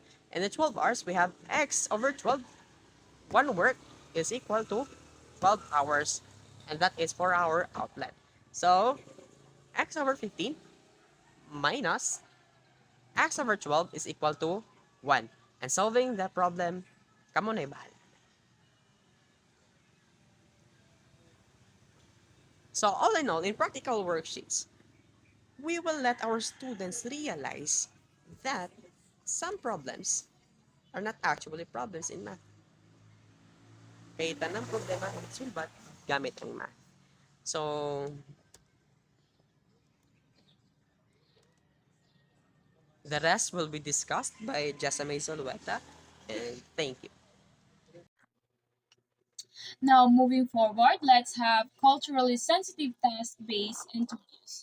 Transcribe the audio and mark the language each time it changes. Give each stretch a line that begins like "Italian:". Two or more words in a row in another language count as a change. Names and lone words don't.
English: And the 12 hours, we have x over 12. One work is equal to 12 hours. And that is for our outlet. So, x over 15 minus x over 12 is equal to 1. And solving the problem,
Hiligaynon: kamo na ibahal.
English: So, all in all, in practical worksheets, we will let our students realize that some problems are not actually problems in math.
Hiligaynon: Kaya tanang problema sulbat gamit ang math.
English: So, the rest will be discussed by Jessamay Zulueta. And thank you. Now, moving forward, let's have culturally sensitive task-based interviews.